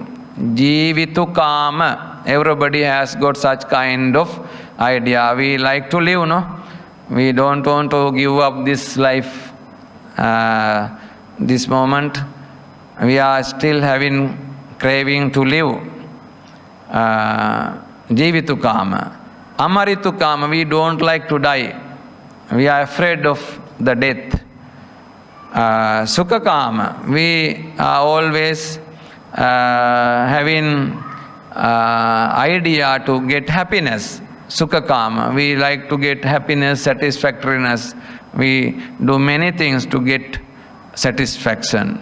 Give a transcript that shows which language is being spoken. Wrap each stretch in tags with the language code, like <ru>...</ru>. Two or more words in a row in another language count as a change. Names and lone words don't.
<pi>Jivitu kama.</pi> <en>Everybody has got such kind of idea. We like to live, no? We don't want to give up this life. This moment, we are still having craving to live.</en> <pi>Jivitu kama. Amaritu kama,</pi> <en>we don't like to die. We are afraid of the death.</en> <pi>Sukha kama,</pi> <en>we are always having idea to get happiness,</en> <pi>sukha kama.</pi> <en>We like to get happiness, satisfactoriness. We do many things to get satisfaction.</en>